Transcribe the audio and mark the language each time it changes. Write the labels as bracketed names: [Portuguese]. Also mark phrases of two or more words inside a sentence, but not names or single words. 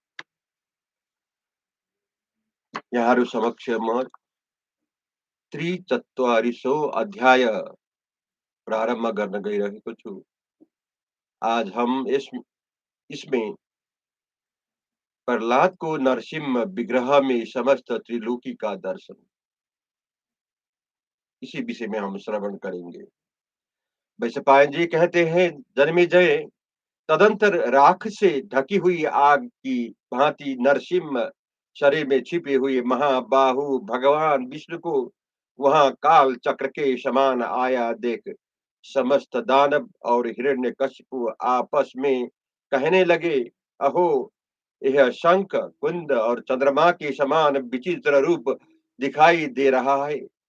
[Nepali] यहाँहरू समक्ष म 43औं अध्याय प्रारम्भ गर्न गइरहेको छु। [Hindi] आज हम इसमें प्रहलाद को नरसिंह विग्रह में समस्त त्रिलोकी का दर्शन, इसी विषय में हम श्रवण करेंगे। वैशंपायन जी कहते हैं, जन्मेजय तदंतर राख से ढकी हुई आग की भांति नरसिंह शरीर में छिपे हुए महाबाहु भगवान विष्णु को वहां काल चक्र के समान आया देख समस्त दानव और हिरण्यकशिपु आपस में कहने लगे, अहो, यह शंख कुंद और चंद्रमा के समान विचित्र रूप दिखाई दे रहा है।